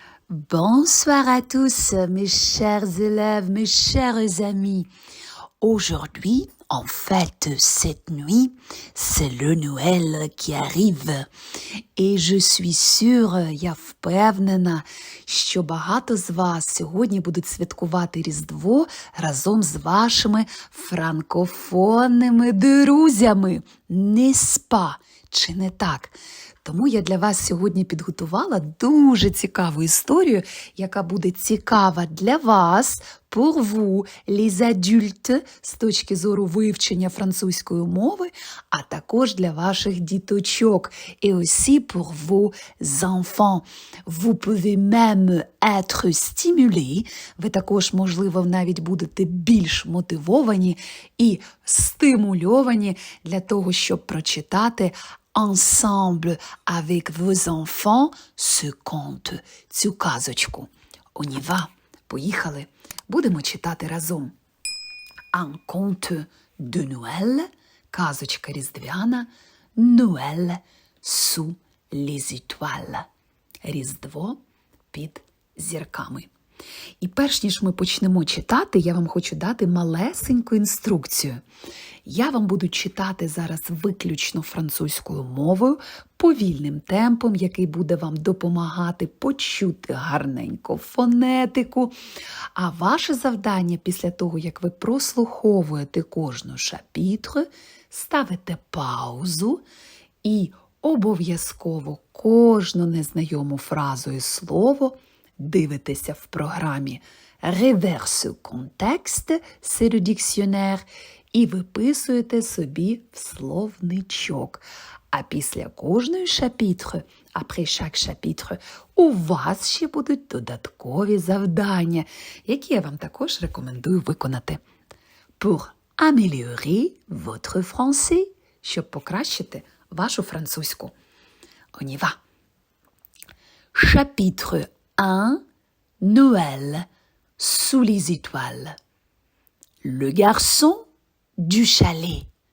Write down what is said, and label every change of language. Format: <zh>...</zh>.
<fr>Bonsoir à tous, mes chers élèves, mes chers amis. Aujourd'hui, en fait, cette nuit, c'est le Noël qui arrive.</fr> <uk>І</uk> <fr>je suis sûre,</fr> <uk>я впевнена, що багато з вас сьогодні будуть святкувати Різдво разом з вашими франкофонними друзями.</uk> <fr>N'est-ce pas?</fr> <uk>Чи не так? Тому я для вас сьогодні підготувала дуже цікаву історію, яка буде цікава для вас,</uk> <fr>pour vous, les adultes,</fr> <uk>з точки зору вивчення французької мови, а також для ваших діточок,</uk> <fr>et aussi pour vos enfants. Vous pouvez même être stimulés,</fr> <uk>ви також, можливо, навіть будете більш мотивовані і стимульовані для того, щоб прочитати</uk> <fr>ensemble avec vos enfants ce conte,</fr> <uk>цю казочку.</uk> <fr>On y va.</fr> <uk>Поїхали. Будемо читати разом.</uk> <fr>Un conte de Noël,</fr> <uk>казочка різдвяна,</uk> <fr>Noël sous les étoiles,</fr> <uk>Різдво під зірками. І перш ніж ми почнемо читати, я вам хочу дати малесеньку інструкцію. Я вам буду читати зараз виключно французькою мовою, повільним темпом, який буде вам допомагати почути гарненько фонетику. А ваше завдання після того, як ви прослуховуєте кожну шапітр, ставите паузу і обов'язково кожну незнайому фразу і слово дивитеся в програмі «Reverse contexte»,</uk> <fr>c'est le dictionnaire,</fr> <uk>і виписуєте собі в словничок. А після кожної шапітри,</uk> <fr>après chaque chapitre,</fr> <uk>у вас ще будуть додаткові завдання, які я вам також рекомендую виконати.</uk> <fr>Pour améliorer votre français,</fr> <uk>щоб покращити вашу французьку.</uk> <fr>On y va. Chapitre 1. Noël sous les étoiles. Le garçon du chalet.</fr>